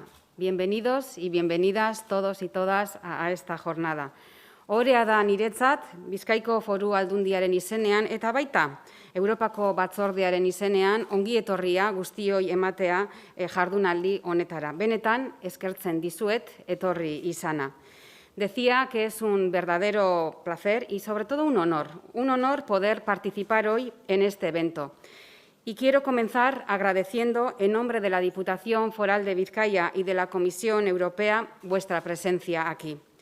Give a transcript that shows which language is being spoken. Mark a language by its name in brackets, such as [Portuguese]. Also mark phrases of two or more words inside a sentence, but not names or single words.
[Spanish] Bienvenidos y bienvenidas todos y todas a esta jornada. [Basque] Orea da niretzat Bizkaiko Foru Aldundiaren izenean eta baita Europako Batzordearen izenean ongi etorria guztioi ematea jardunaldi honetara. Benetan eskertzen dizuet etorri izana. [Spanish] Decía que es un verdadero placer y sobre todo un honor poder participar hoy en este evento. Y quiero comenzar agradeciendo, en nombre de la Diputación Foral de Bizkaia y de la Comisión Europea, vuestra presencia aquí.